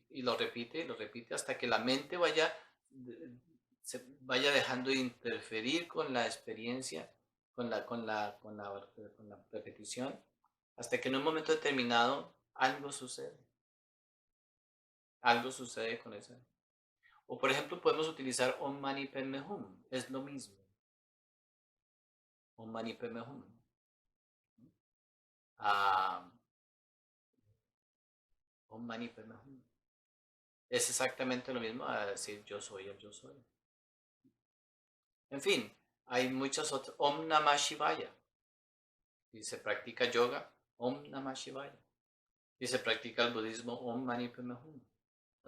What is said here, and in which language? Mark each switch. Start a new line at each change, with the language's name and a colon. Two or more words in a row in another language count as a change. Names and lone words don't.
Spanish: Y lo repite hasta que la mente se vaya dejando de interferir con la experiencia, con la repetición, hasta que en un momento determinado algo sucede. Algo sucede con esa. O por ejemplo podemos utilizar
Sanskrit: ॐ मणि पद्मे हूँ,
Spanish: es lo mismo.
Sanskrit: ॐ मणि पद्मे हूँ। आह, ॐ मणि पद्मे हूँ.
Spanish: Es exactamente lo mismo a decir yo soy el yo soy. En fin, hay muchas otras.
Sanskrit: ॐ नमः शिवाय.
Spanish: Si se practica yoga,
Sanskrit: ॐ नमः शिवाय.
Spanish: Si se practica el budismo,
Sanskrit: ॐ मणि पद्मे हूँ.
Spanish: ¿No?